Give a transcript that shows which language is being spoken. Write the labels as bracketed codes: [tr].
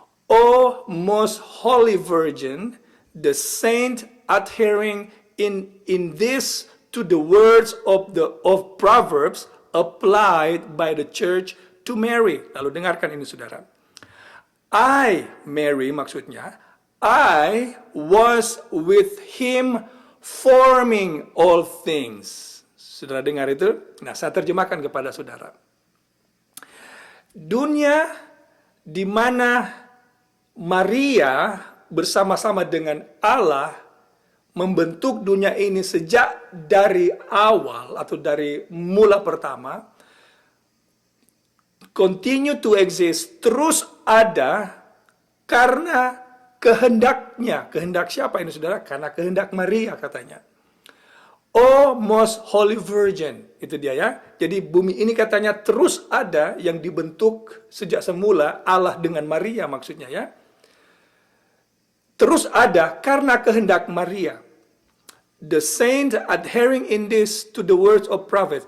[en] O most holy Virgin, the saint adhering in this to the words of Proverbs applied by the church to Mary. [id] Lalu dengarkan ini saudara. [en] I, Mary [id] maksudnya, [en] I was with him forming all things. [id] Saudara dengar itu? Nah, saya terjemahkan kepada saudara. Dunia di mana Maria bersama-sama dengan Allah membentuk dunia ini sejak dari awal atau dari mula pertama, [en] continue to exist, [id] terus ada karena kehendaknya. Kehendak siapa ini saudara? Karena kehendak Maria katanya. [en] Oh most holy virgin. [id] Itu dia ya. Jadi bumi ini katanya terus ada yang dibentuk sejak semula Allah dengan Maria maksudnya ya. Terus ada karena kehendak Maria. [en] The saint adhering in this to the words of prophet.